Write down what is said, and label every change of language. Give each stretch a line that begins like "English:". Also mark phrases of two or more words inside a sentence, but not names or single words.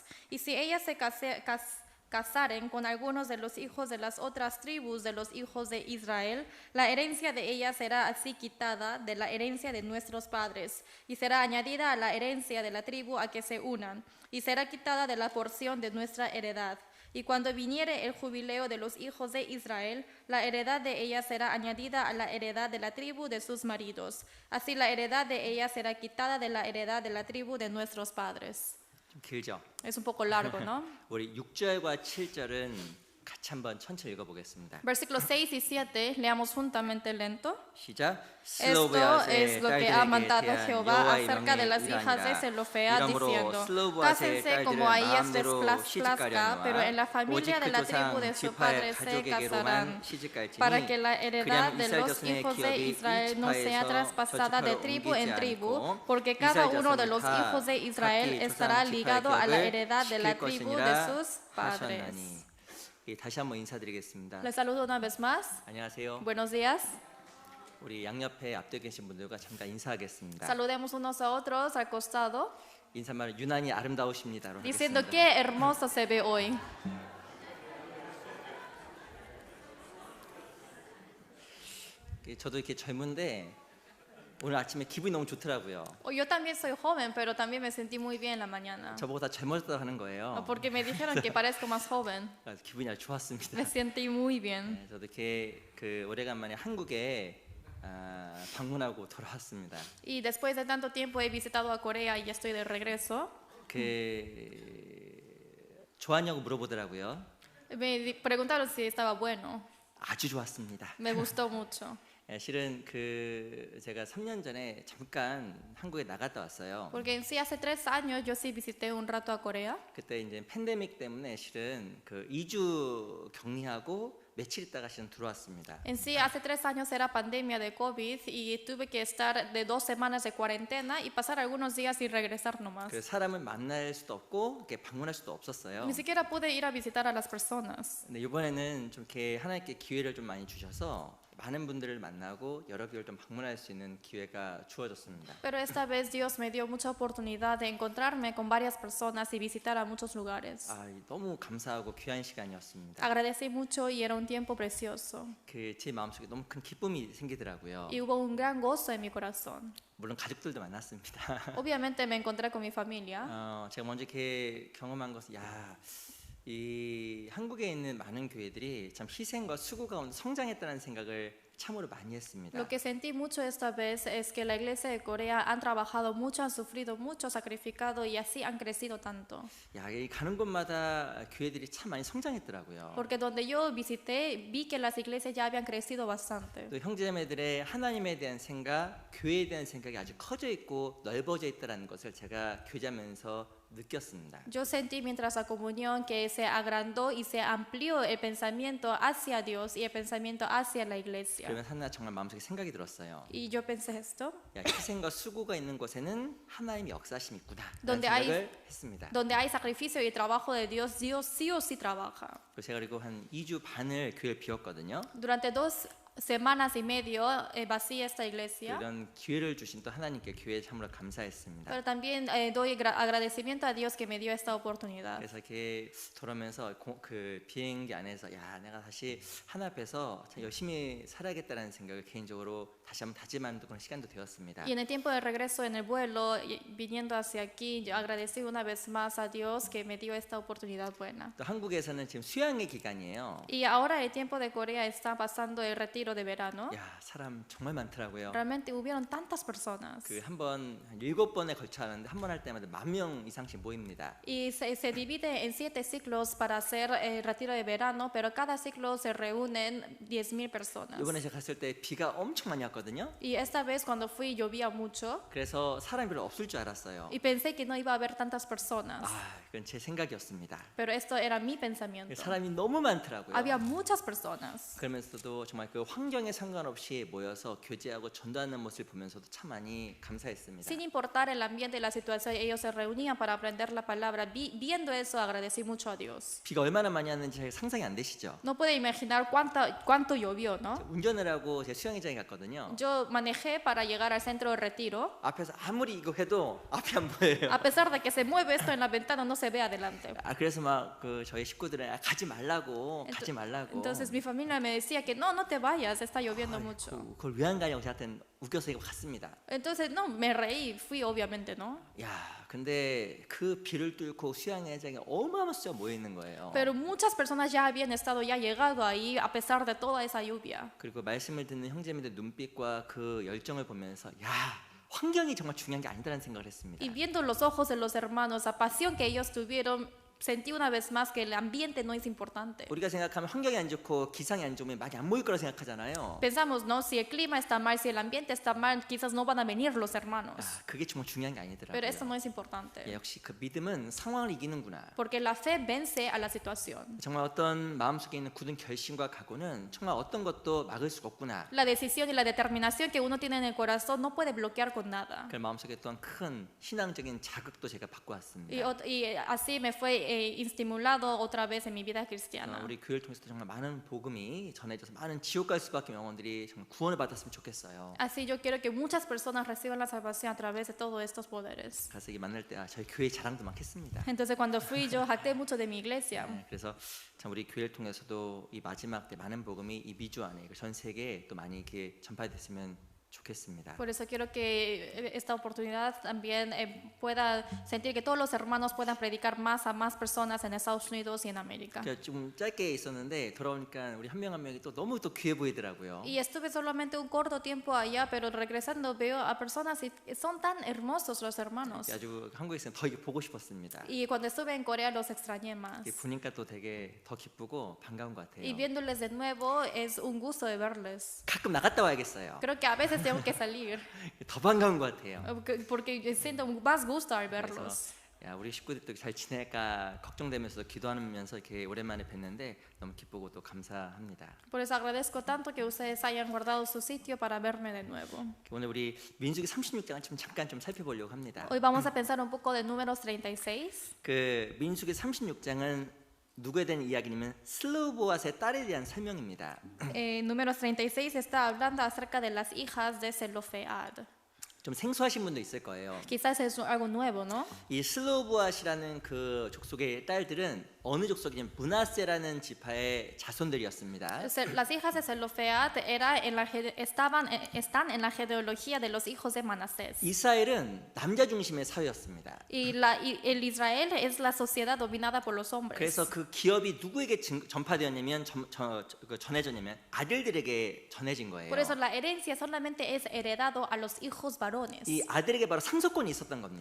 Spanish: Y si ellas se casaren con algunos de los hijos de las otras tribus de los hijos de Israel, la herencia de ellas será así quitada de la herencia de nuestros padres, y será añadida a la herencia de la tribu a que se unan, y será quitada de la porción de nuestra heredad. Y cuando viniere el jubileo de los hijos de Israel, la heredad de ella será añadida a la heredad de la tribu de sus maridos. Así la heredad de ella será quitada de la heredad de la tribu de nuestros padres.
Korean: 좀 길죠?
Spanish: Es un poco largo, ¿no?
Korean: 우리 6절과 7절은 같이 한번 천천히 읽어보겠습니다.
Spanish: Versículos 6 y 7, leamos juntamente lento.
Korean: 시작.
Spanish: Esto es
Korean: 슬로브앗의
Spanish: lo que ha
Korean: 딸들에게
Spanish: mandado
Korean: 대한
Spanish: Jehová
Korean: 여호와의
Spanish: acerca de
Korean: 명령이
Spanish: las hijas de
Korean: 이러하니라.
Spanish: Zelofead,
Korean: 이러므로
Spanish: diciendo:
Korean: 슬로브앗의
Spanish: Cásense como
Korean: 딸들은
Spanish: a ellas les
Korean: 마음대로
Spanish: plazca, pero en la
Korean: 시집가려니와
Spanish: familia
Korean: 오직
Spanish: de
Korean: 그
Spanish: la tribu
Korean: 조상
Spanish: de su
Korean: 지파의
Spanish: padre se
Korean: 가족에게로만
Spanish: casarán,
Korean: 시집갈지니
Spanish: para que la heredad
Korean: 그냥
Spanish: de
Korean: 이스라엘
Spanish: los
Korean: 자손의
Spanish: hijos de
Korean: 기업이 이
Spanish: Israel no sea
Korean: 지파에서
Spanish: traspasada de
Korean: 저
Spanish: tribu
Korean: 지파로
Spanish: en
Korean: 옮기지
Spanish: tribu,
Korean: 않고
Spanish: porque cada
Korean: 이스라엘
Spanish: uno de los
Korean: 자손이 다
Spanish: hijos de Israel
Korean: 각기
Spanish: estará
Korean: 조상
Spanish: ligado a
Korean: 지파의
Spanish: la
Korean: 기업을
Spanish: heredad de la
Korean: 지킬
Spanish: tribu de
Korean: 것이니라
Spanish: sus padres.
Korean: 하셨나니. 예, 다시 한번 인사드리겠습니다.
Spanish: Les saludo una vez más.
Korean: 안녕하세요.
Spanish: Buenos días.
Korean: 우리 양옆에 앞에 계신 분들과 잠깐 인사하겠습니다.
Spanish: Saludemos unos a otros al costado,
Korean: 인사말 유난히 아름다우십니다로
Spanish: diciendo
Korean: 하겠습니다.
Spanish: qué hermoso se ve hoy.
Korean: 저도 이렇게 젊은데 오늘 아침에 기분이 너무 좋더라고요.
Spanish: Yo también soy joven, pero también me sentí muy bien en la mañana.
Korean: 저보다 젊었다고 하는 거예요.
Spanish: Porque me dijeron que parezco más joven.
Korean: 그래서 기분이 아주 좋았습니다.
Spanish: Me sentí muy bien.
Korean: 네, 저도 이렇게 오래간만에 한국에 방문하고 돌아왔습니다.
Spanish: Y después de tanto tiempo he visitado a Corea y ya estoy de regreso.
Korean: 좋았냐고 물어보더라고요.
Spanish: Me preguntaron si estaba bueno.
Korean: 아주 좋았습니다.
Spanish: Me gustó mucho.
Korean: 실은 제가 3년 전에 잠깐 한국에 나갔다 왔어요.
Spanish: Porque en sí hace 3 años yo sí visité un rato a Corea.
Korean: 그때 이제 팬데믹 때문에 실은 2주 격리하고 며칠 있다가 실은 들어왔습니다.
Spanish: En sí hace 3 años era pandemia de COVID y tuve que estar de 2 semanas de cuarentena y pasar algunos días y regresar nomás.
Korean: 사람을 만날 수도 없고 이렇게 방문할 수도 없었어요.
Spanish: Ni siquiera pude ir a visitar a las personas.
Korean: 근데 이번에는 좀 이렇게 하나님께 기회를 좀 많이 주셔서 많은 분들을 만나고 여러 교회를 좀 방문할 수 있는 기회가 주어졌습니다.
Spanish: Pero esta vez Dios me dio mucha oportunidad de encontrarme con varias personas y visitar a muchos lugares.
Korean: 너무 감사하고 귀한 시간이었습니다.
Spanish: Agradecí mucho y era un tiempo precioso.
Korean: 제 마음속에 너무 큰 기쁨이 생기더라고요.
Spanish: Y hubo un gran gozo en mi corazón.
Korean: 물론 가족들도 만났습니다.
Spanish: Obviamente me encontré con mi familia.
Korean: 제가 먼저 이렇게 경험한 것은 이 한국에 있는 많은 교회들이 참 희생과 수고 가운데 성장했다는 생각을 참으로 많이 했습니다.
Spanish: Lo que sentí mucho esta vez es que la iglesia de Corea han trabajado mucho, han sufrido mucho, sacrificado y así han crecido tanto.
Korean: 이 가는 곳마다 교회들이 참 많이 성장했더라고요.
Spanish: Porque donde yo visité vi que las iglesias ya habían crecido bastante.
Korean: 또 형제자매들의 하나님에 대한 생각, 교회에 대한 생각이 아주 커져 있고 넓어져 있다는 것을 제가 교제하면서 느꼈습니다.
Spanish: Yo sentí mientras la comunión que se agrandó y se amplió el pensamiento hacia Dios y el pensamiento hacia la iglesia.
Korean: 그러면 하나 정말 마음속에 생각이 들었어요.
Spanish: Y yo pensé esto,
Korean: 희생과 수고가 있는 곳에는 하나님의 역사심이 있구나 라는
Spanish: Donde
Korean: 생각을 했습니다.
Spanish: donde hay sacrificio y trabajo de Dios, Dios sí o sí trabaja.
Korean: 제가 그리고 한 2주 반을 교회를 비웠거든요.
Spanish: Durante 2 semanas y medio vacié esta iglesia.
Korean: 이런 기회를 주신 또 하나님께 교회에 참으로 감사했습니다.
Spanish: Pero también doy agradecimiento a Dios que me dio esta oportunidad.
Korean: 그래서 이렇게 돌아오면서 비행기 안에서 내가 다시 하나님 앞에서 참 열심히 살아야겠다는 생각을 개인적으로 다시 한번 다짐하는 그런 시간도 되었습니다.
Spanish: Y en el tiempo de regreso en el vuelo, viniendo hacia aquí, yo agradecí una vez más a Dios que me dio esta oportunidad buena.
Korean: 또 한국에서는 지금 수양의 기간이에요.
Spanish: Y ahora el tiempo de Corea está pasando el retiro de verano.
Korean: 사람 정말 많더라고요.
Spanish: Realmente hubieron tantas personas.
Korean: 한 7번에 걸쳐 하는데 한 번 할 때마다 10,000명 이상씩 모입니다.
Spanish: Y se divide en 7 ciclos para hacer el retiro de verano, pero cada ciclo se reúnen 10,000 personas.
Korean: 이번에 제가 갔을 때 비가 엄청 많이 왔거든요.
Spanish: Y esta vez cuando fui llovía mucho
Korean: 그래서 사람이 별로 없을 줄 알았어요.
Spanish: y pensé que no iba a haber tantas personas.
Korean: 이건 제 생각이었습니다.
Spanish: Pero esto era mi pensamiento.
Korean: 사람이 너무 많더라고요.
Spanish: Había muchas personas.
Korean: 그러면서도 정말 그 환경에 상관없이 모여서 교제하고 전도하는 모습을 보면서도 참 많이 감사했습니다.
Spanish: Sin importar el ambiente y la situación, ellos se reunían para aprender la palabra. Viendo eso, agradecí mucho a Dios.
Korean: 비가 얼마나 많이 왔는지 상상이 안 되시죠?
Spanish: No puede imaginar cuánto llovió, ¿no?
Korean: 운전을 하고 제 수영장에 갔거든요.
Spanish: Yo manejé para llegar al centro de retiro.
Korean: 앞에서 아무리 이거 해도 앞이 안 보여요.
Spanish: A pesar de que se mueve esto en la ventana, no se ve adelante.
Korean: 그래서 막 저희 식구들은 가지 말라고.
Spanish: Entonces mi familia me decía que no te vayas. vayas, está lloviendo mucho.
Korean: 그걸 왜 안 가냐고 저한테는 웃겨서 갔습니다.
Spanish: Entonces, no, me reí, fui obviamente, ¿no?
Korean: 야, 근데 그 비를 뚫고 수양회장에 어마어마한 숫자가 모여 있는 거예요.
Spanish: Pero muchas personas ya habían estado, ya llegado ahí a pesar de toda esa lluvia.
Korean: 그리고 말씀을 듣는 형제님들 눈빛과 그 열정을 보면서 야, 환경이 정말 중요한 게 아니다라는 생각을 했습니다.
Spanish: Y viendo los ojos de los hermanos, la pasión que ellos tuvieron, sentí una vez más que el ambiente no es importante.
Korean: 우리가 생각하면 환경이 안 좋고 기상이 안 좋으면 많이 안 모일 거라 생각하잖아요.
Spanish: Pensamos, ¿no? Si el clima está mal, si el ambiente está mal, quizás no van a venir los hermanos.
Korean: 아, 그게 정말 중요한 게
Spanish: Pero esto
Korean: 아니더라고요.
Spanish: no es importante.
Korean: 예, 역시 그 믿음은 상황을 이기는구나.
Spanish: Porque la fe vence a la situación.
Korean: 정말 어떤 마음속에 있는 굳은 결심과 각오는 정말 어떤 것도 막을 수가 없구나.
Spanish: La decisión y la determinación que uno tiene en el corazón no puede bloquear con nada.
Korean: 그 마음속에 또한 큰 신앙적인 자극도 제가 받고 왔습니다.
Spanish: Y así me fue estimulado otra vez en mi vida cristiana.
Korean: 우리 교회를 통해서 정말 많은 복음이 전해져서 많은 지옥 갈 수밖에 영혼들이 정말 구원을 받았으면 좋겠어요.
Spanish: Así yo quiero que muchas personas reciban la salvación a través de todos estos poderes.
Korean: 가서 이 만날 때 저희 교회 자랑도 막 했습니다.
Spanish: Entonces cuando fui yo jacté mucho de mi iglesia.
Korean: 네, 그래서 참 우리 교회를 통해서도 이 마지막 때 많은 복음이 이 미주 안에 전 세계에 또 많이 이렇게 전파됐으면 좋겠습니다.
Spanish: Por eso quiero que esta oportunidad también pueda sentir que todos los hermanos puedan predicar más a más personas en Estados Unidos y en América.
Korean: 제가 좀 짧게 있었는데 돌아오니까 우리 한 명 한 명이 또 너무 또 귀해 보이더라고요.
Spanish: Y estuve solamente un corto tiempo allá, pero regresando veo a personas y son tan hermosos los hermanos.
Korean: 아주 한국에 있으면 더 이게 보고 싶었습니다.
Spanish: Y cuando estuve en Corea los extrañé más.
Korean: 이게 보니까 또 되게 더 기쁘고 반가운 것
Spanish: Y
Korean: 같아요.
Spanish: viéndoles de nuevo es un gusto de verles.
Korean: 가끔 나갔다 와야겠어요.
Spanish: Creo que a veces tengo que salir
Korean: 더 반가운 것 같아요.
Spanish: porque siento más gusto al verlos.
Korean: 야, 우리 식구들도 잘 지낼까 걱정되면서 기도하면서 이렇게 오랜만에 뵀는데 너무 기쁘고 또 감사합니다.
Spanish: Por eso agradezco tanto que ustedes hayan guardado su sitio para verme de nuevo.
Korean: 오늘 우리 민수기 36장을 좀 잠깐 좀 살펴보려고 합니다.
Spanish: Hoy vamos a pensar un poco de Números 36.
Korean: 그 민수기 36장은 누구에 대한 이야기냐면 슬로보앗의 딸에 대한 설명입니다.
Spanish: Números 36 está hablando acerca de las hijas de Zelofead.
Korean: 좀 생소하신 분도 있을 거예요.
Spanish: Quizás es algo nuevo, ¿no?
Korean: 이 슬로보앗이라는 그 족속의 딸들은 어느 족속이냐면 므낫세라는 지파의 자손들이었습니다.
Spanish: Las hijas de Zelofead están en la genealogía de los hijos de Manasés.
Korean: 이스라엘은 남자 중심의 사회였습니다.
Spanish: Y el Israel es la sociedad dominada por los hombres.
Korean: 그래서 그 기업이 누구에게 전파되었냐면 전해졌냐면 아들들에게 전해진 거예요.
Spanish: Por eso la herencia solamente es heredado a los hijos varones.
Korean: 이 아들에게 바로 상속권이 있었던 겁니다.